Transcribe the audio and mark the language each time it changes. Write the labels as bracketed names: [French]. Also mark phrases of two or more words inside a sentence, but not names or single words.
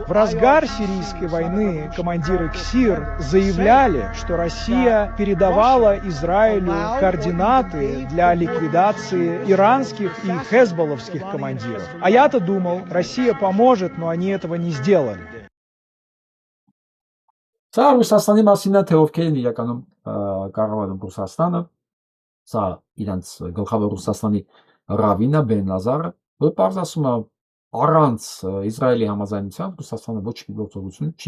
[Russian] В разгар сирийской войны командиры КСИР заявляли, что Россия передавала Израилю координаты для ликвидации иранских и хезболловских командиров. А я-то думал, Россия поможет, но они этого не сделали. [Armenian] Սա Ռուսաստանի մասին է, թե ովքեր են իրականում կառավարում Ռուսաստանը, սա իրանց գլխավոր Ռուսաստանի Ռավինա Բեն Լազարը, որ պարզ ասում է առանց Իսրայելի համաձայնության Ռուսաստանը ոչ մի գործողություն չի